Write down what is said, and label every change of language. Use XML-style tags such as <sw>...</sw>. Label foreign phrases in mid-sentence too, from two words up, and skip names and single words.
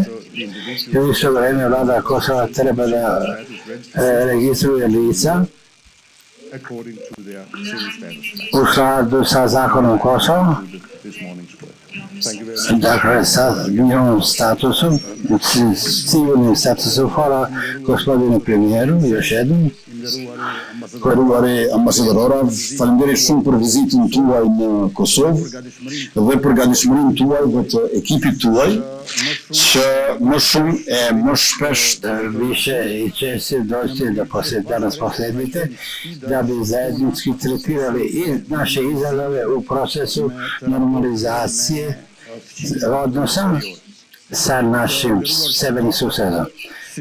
<sr>U isto vreme vlada Kosova treba da registruje lica u skladu sa zakonom Kosova, dakle sa njihovim statusom, civilnim statusom. Hvala gospodinu premijeru, još jednom.</sr> <sq>Onorevole ambassador, falendere shumë për vizitën tuaj në Kosovë dhe për gatishmërinë tuaj dhe të ekipit tuaj që më shumë e më shpesh</sq> <sr>više i češće doći da danas posjetite, da bi zajednički tretirali i naše izazove u procesu normalizacije odnosa sa našim severnim susedom.</sr>